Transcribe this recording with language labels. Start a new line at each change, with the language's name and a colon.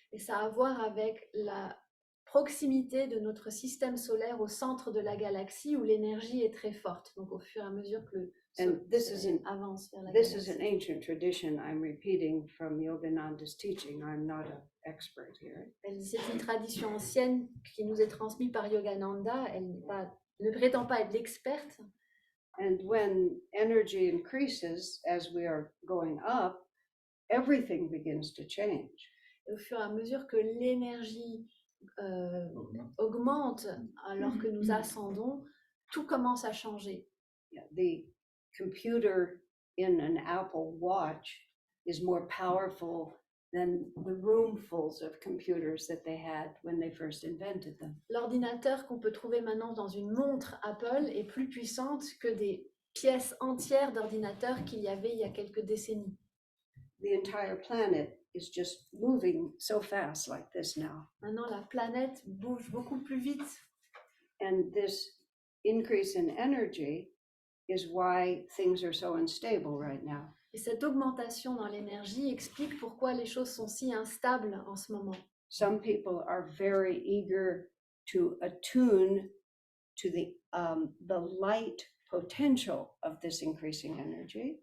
French: Et ça a à voir avec la proximité de notre système solaire au centre de la galaxie où l'énergie est très forte. Donc au fur et à mesure que le avance vers la
English: This
French: galaxie.
English: is an ancient tradition I'm repeating from Yogananda's teaching. I'm not an expert here.
French: C'est une tradition ancienne qui nous est transmise par Yogananda. Elle ne prétend pas être l'experte.
English: And when energy increases as we are going up, everything begins to change.
French: Et au fur et à mesure que l'énergie augmente alors que nous ascendons, tout commence à changer.
English: Yeah, the computer in an Apple Watch is more powerful than the roomfuls of computers that they had when they first invented them.
French: L'ordinateur qu'on peut trouver maintenant dans une montre Apple est plus puissante que des pièces entières d'ordinateurs qu'il y avait il y a quelques décennies.
English: The entire planet is just moving so fast like this now.
French: Maintenant, la planète bouge beaucoup plus vite.
English: And this increase in energy is why things are so unstable right now.
French: Et cette augmentation dans l'énergie explique pourquoi les choses sont si instables en ce moment.
English: Some people are very eager to attune to the light potential of this increasing energy.